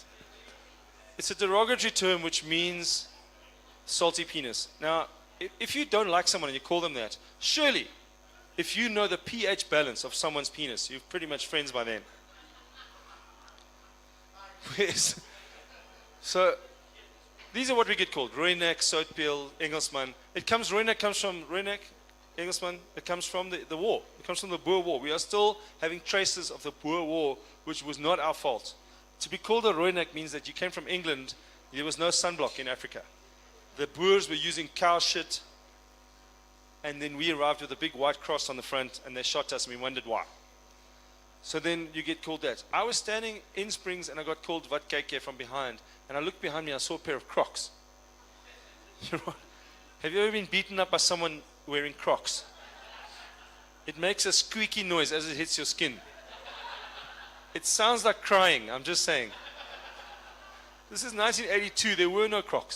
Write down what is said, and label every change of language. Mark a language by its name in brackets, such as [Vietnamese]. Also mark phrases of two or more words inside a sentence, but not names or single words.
[English] It's a derogatory term which means salty penis. Now, if you don't like someone and you call them that, surely, if you know the pH balance of someone's penis, you're pretty much friends by then. So, these are what we get called: [Afrikaans] Rooinek, soutpeel, Engelsman. [English] Rooinek comes from Rooinek, Engelsman. It comes from the war. It comes from the Boer War. We are still having traces of the Boer War, which was not our fault. To be called a Rooinek means that you came from England. There was no sunblock in Africa. The Boers were using cow shit, and then we arrived with a big white cross on the front, and they shot us, and we wondered why. So then you get called that. I was standing in Springs, and I got called [Afrikaans] Wat kyk jy [English] from behind, and I looked behind me, I saw a pair of Crocs. Have you ever been beaten up by someone wearing Crocs? It makes a squeaky noise as it hits your skin. It sounds like crying, I'm just saying. This is 1982, there were no Crocs.